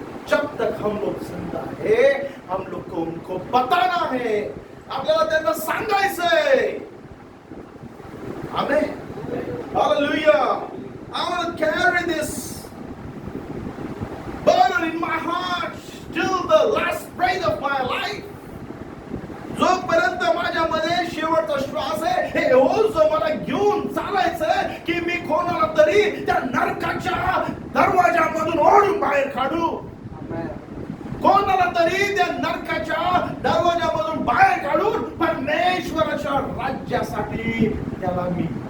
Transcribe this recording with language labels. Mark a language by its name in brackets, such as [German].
[Hindi] जब तक हम लोग जिंदा है, हम लोग को उनको बताना है, [Marathi] आपल्याला त्यांना सांगायचंय. आमेन. Hallelujah. [English] I want to carry this burden in my heart till the last breath of my life. [Marathi] जोपर्यंत माझ्यामध्ये शेवटचा श्वास आहे, हे ओझ मला घेऊन चालायचं की मी कोणाला तरी त्या नरकाच्या दरवाजामधून ओढून बाहेर काढू. कोणाला तरी त्या नरकाच्या दरवाजामधून बाहेर काढून परमेश्वराच्या राज्यासाठी त्याला मी.